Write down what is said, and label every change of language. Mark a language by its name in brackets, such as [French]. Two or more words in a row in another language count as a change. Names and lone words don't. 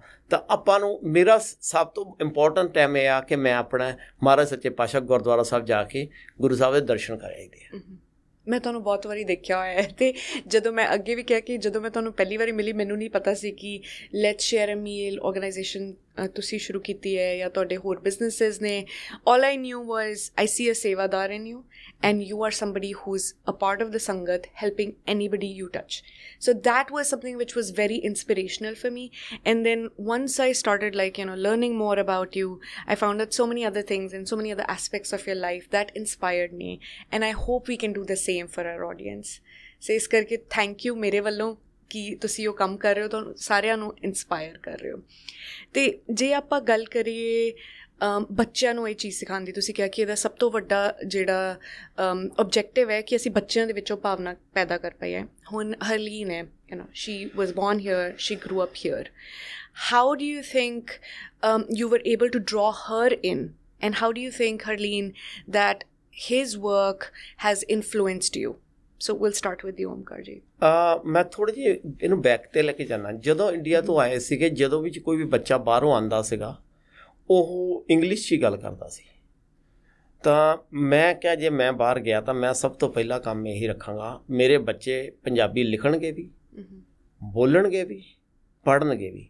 [Punjabi] ਤਾਂ ਆਪਾਂ ਨੂੰ, ਮੇਰਾ ਸਭ ਤੋਂ ਇੰਪੋਰਟੈਂਟ ਟਾਈਮ ਇਹ ਆ ਕਿ ਮੈਂ ਆਪਣਾ ਮਹਾਰਾਜ ਸੱਚੇ ਪਾਤਸ਼ਾਹ ਗੁਰਦੁਆਰਾ ਸਾਹਿਬ ਜਾ ਕੇ ਗੁਰੂ ਸਾਹਿਬ ਦੇ ਦਰਸ਼ਨ ਕਰਾਈਦੇ ਆ. ਮੈਂ ਤੁਹਾਨੂੰ ਬਹੁਤ ਵਾਰੀ ਦੇਖਿਆ ਹੋਇਆ ਹੈ. ਅਤੇ ਜਦੋਂ ਮੈਂ ਅੱਗੇ ਵੀ ਕਿਹਾ ਕਿ ਜਦੋਂ ਮੈਂ ਤੁਹਾਨੂੰ ਪਹਿਲੀ ਵਾਰੀ ਮਿਲੀ, ਮੈਨੂੰ ਨਹੀਂ ਪਤਾ ਸੀ ਕਿ ਲੈਟਸ ਸ਼ੇਅਰ ਅ ਮੀਲ ਆਰਗੇਨਾਈਜੇਸ਼ਨ ਤੁਸੀਂ ਸ਼ੁਰੂ ਕੀਤੀ ਹੈ ਜਾਂ ਤੁਹਾਡੇ ਹੋਰ ਬਿਜ਼ਨਸਿਸ ਨੇ. [English] All I knew was I see a ਸੇਵਾਦਾਰ in you, and you are somebody who's a part of the Sangat, helping anybody you touch. So that was something which was very inspirational for me. And then once I started learning more about you, I found out so many other things and so many other aspects of your life that inspired me. And I hope we can do the same for our audience. [Punjabi] So ਇਸ ਕਰਕੇ [English] thank you [Punjabi] ਮੇਰੇ ਵੱਲੋਂ ਕਿ ਤੁਸੀਂ ਉਹ ਕੰਮ ਕਰ ਰਹੇ ਹੋ, ਤੁਹਾਨੂੰ ਸਾਰਿਆਂ ਨੂੰ ਇੰਸਪਾਇਰ ਕਰ ਰਹੇ ਹੋ. ਅਤੇ ਜੇ ਆਪਾਂ ਗੱਲ ਕਰੀਏ ਬੱਚਿਆਂ ਨੂੰ ਇਹ ਚੀਜ਼ ਸਿਖਾਉਣ ਦੀ, ਤੁਸੀਂ ਕਿਹਾ ਕਿ ਇਹਦਾ ਸਭ ਤੋਂ ਵੱਡਾ ਜਿਹੜਾ ਓਬਜੈਕਟਿਵ ਹੈ ਕਿ ਅਸੀਂ ਬੱਚਿਆਂ ਦੇ ਵਿੱਚੋਂ ਭਾਵਨਾ ਪੈਦਾ ਕਰ ਪਾਈਏ. ਹੁਣ ਹਰਲੀਨ ਹੈ, [English] she was born here, she grew up here. How do you think you were able to draw her in, and how do you think, Harleen, that his work has influenced you? So we'll start with you, Onkar ji. [Punjabi] ਮੈਂ ਥੋੜ੍ਹੀ ਜਿਹੀ ਇਹਨੂੰ ਬੈਕ 'ਤੇ ਲੈ ਕੇ ਜਾਣਾ. ਜਦੋਂ ਇੰਡੀਆ ਤੋਂ ਆਏ ਸੀਗੇ, ਜਦੋਂ ਵੀ ਕੋਈ ਵੀ ਬੱਚਾ ਬਾਹਰੋਂ ਆਉਂਦਾ ਸੀਗਾ, ਉਹ ਇੰਗਲਿਸ਼ 'ਚ ਹੀ ਗੱਲ ਕਰਦਾ ਸੀ. ਤਾਂ ਮੈਂ ਕਿਹਾ ਜੇ ਮੈਂ ਬਾਹਰ ਗਿਆ ਤਾਂ ਮੈਂ ਸਭ ਤੋਂ ਪਹਿਲਾ ਕੰਮ ਇਹੀ ਰੱਖਾਂਗਾ, ਮੇਰੇ ਬੱਚੇ ਪੰਜਾਬੀ ਲਿਖਣਗੇ ਵੀ, ਬੋਲਣਗੇ ਵੀ, ਪੜ੍ਹਨਗੇ ਵੀ।